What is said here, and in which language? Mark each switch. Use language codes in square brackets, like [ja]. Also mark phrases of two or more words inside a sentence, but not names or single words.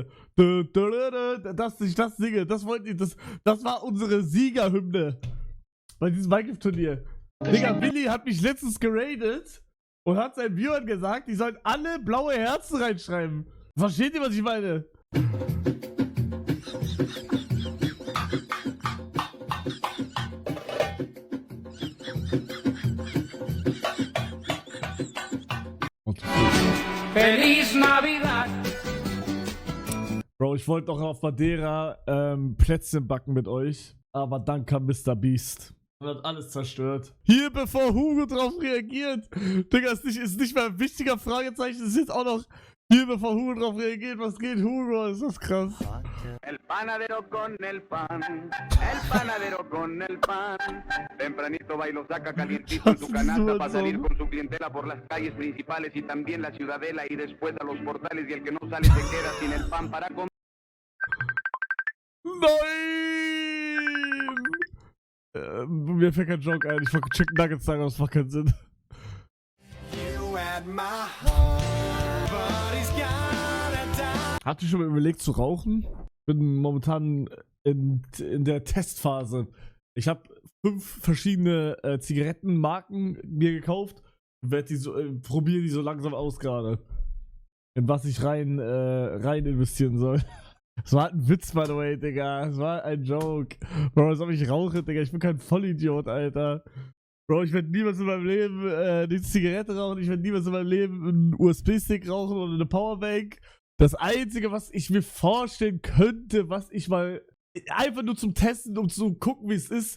[de] Dass ich das singe. Das wollten die, das war unsere Siegerhymne. Bei diesem Minecraft-Turnier. Digga, Willi hat mich letztens geradet und hat seinen Viewern gesagt, die sollen alle blaue Herzen reinschreiben. Versteht ihr, was ich meine? [es] Feliz Navidad. [de] Bro, ich wollte doch auf Madeira Plätzchen backen mit euch, aber dann kam Mr. Beast und hat alles zerstört. Hier, bevor Hugo drauf reagiert. Digga, ist nicht mal ein wichtiger Fragezeichen, ist jetzt auch noch hier, bevor Hugo drauf reagiert. Was geht, Hugo? Ist das krass. [es] El panadero con el pan, el panadero con el pan. Tempranito va y lo saca calientito en su canasta para salir con su clientela por las calles principales y también la ciudadela y después a los portales y el que no sale se queda sin el pan para comer. [de] Nein! Mir fällt kein Joke ein. Ich wollte [en] Chicken Nuggets [de] sagen, aber das macht keinen Sinn. Habt ihr schon mal überlegt zu rauchen? Ich bin momentan in der Testphase. Ich habe 5 verschiedene Zigarettenmarken mir gekauft und probiere die so langsam aus gerade. In was ich rein investieren soll. Das war ein Witz, [en] by the way, [de] Digga. Das war ein Joke. Bro, als ob ich rauche, Digga. Ich bin kein Vollidiot, Alter. Bro, ich werde niemals in meinem Leben eine Zigarette rauchen. Ich werde niemals in meinem Leben einen USB-Stick rauchen oder eine Powerbank. Das Einzige, was ich mir vorstellen könnte, was ich mal einfach nur zum Testen, um zu gucken, wie es ist.